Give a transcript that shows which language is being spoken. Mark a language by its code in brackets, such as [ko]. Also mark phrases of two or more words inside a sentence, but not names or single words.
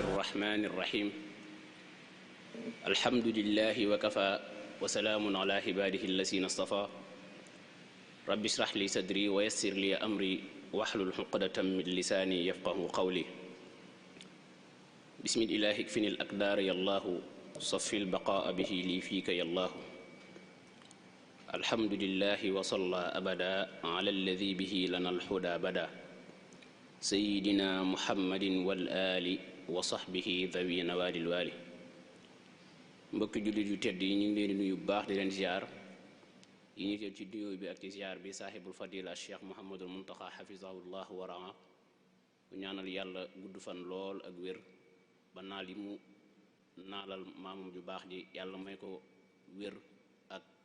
[ar] الرحمن الرحيم الحمد لله وكفى وسلام على عباده الذين اصطفى رب اشرح لي صدري ويسر لي أمري واحلل عقدة من لساني يفقه قولي بسم الله اكفني الأقدار يا الله صفي البقاء به لي فيك يا الله الحمد لله وصلى أبدا على الذي به لنا الهدى بدا سيدنا محمد والآل وصحبه ذوي نوال الوالي [wo] mbokki jullit yu tedd yi ñu ngi leen di nuyu bu baax di leen ziar yi ñu jël ci nuyoo bi ak ci ziar bi [ar] صاحب الفضيلة [wo] cheikh Mouhamadul Muntaxa xafisahullah wa raa bu ñaanal yàlla gudd fan lool ak wér ba naal yi mu naalal maamam ju baax ji yàlla may ko wér ak